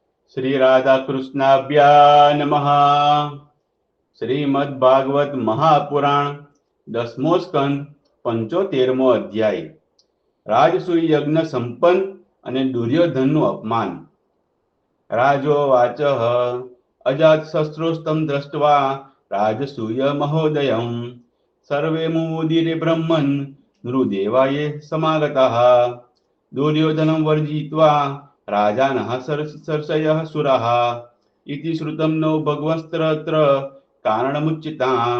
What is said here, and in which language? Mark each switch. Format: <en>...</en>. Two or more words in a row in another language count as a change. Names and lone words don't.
<sa>श्री राधा कृष्णाभ्या नमः। श्रीमद्भागवत महापुराण</sa> <gu>10મો સ્કંદ 75મો અધ્યાય। રાજસૂય યજ્ઞ સંપન્ન અને દુર્યોધનનું અપમાન।</gu> <sa>રાજોવાચ અજાતશસ્ત્રોસ્તમ દ્રષ્ટવા રાજસૂય મહોદયં સર્વે મુદિરે બ્રહ્મન નૃદેવાય સમાગતઃ દુર્યોધनं વર્જિત્વા રાજાનઃ સર્ષયઃ સુરઃ ઇતિ શ્રુતમ નો ભગવસ્ત્રત્ર કારણમુચ્યતામ।</sa>